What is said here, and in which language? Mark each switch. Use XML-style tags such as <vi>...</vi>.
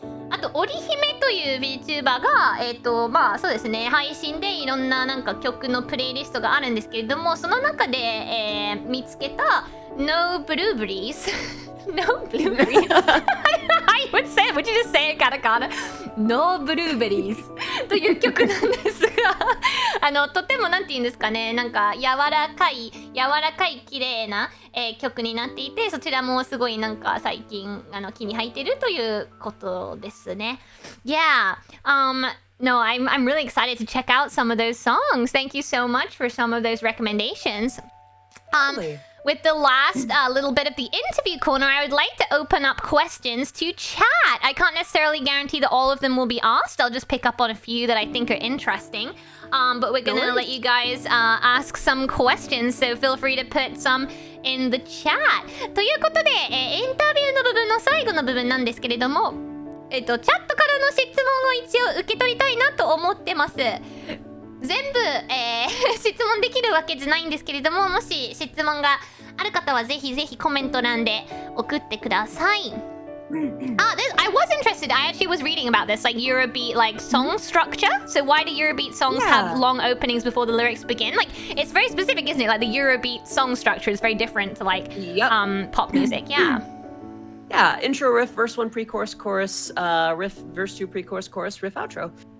<ja>あと織姫という VTuber がまあそうですね、配信でいろんななんか曲のプレイリストがあるんですけれども、その中で、見つけた No Blueberries No Blueberries</ja> <en>I would say, would you just say it</en> <ja>カタカナ No Blueberries という曲なんですがとてもなんて言うんですかね、なんか柔らかい綺麗な、曲になっていて、そちらもすごいなんか最近気に入ってるということですね。</ja> <en>Yeah, no, I'm really excited to check out some of those songs. Thank you so much for some of those recommendations. Really? With the last little bit of the interview corner, I would like to open up questions to chat. I can't necessarily guarantee that all of them will be asked. I'll just pick up on a few that I think are interesting. But we're gonna let you guys ask some questions, so feel free to put some in the chat.</en> <ja>ということで、インタビューの部分の最後の部分なんですけれども、チャットからの質問を一応受け取りたいなと思ってます。全部、質問できるわけじゃないんですけれども、もし質問がある方はぜひぜひコメント欄で送ってください。</ja> <en>I was interested. I actually was reading about this, like Eurobeat, like song structure. So why do Eurobeat songs have long openings before the lyrics begin? Like it's very specific, isn't it? Like the Eurobeat song structure is very different to like pop music. Yeah. Yeah, intro, riff, verse 1, pre-chorus, chorus, riff, verse 2, pre-chorus, chorus, riff, outro.</en>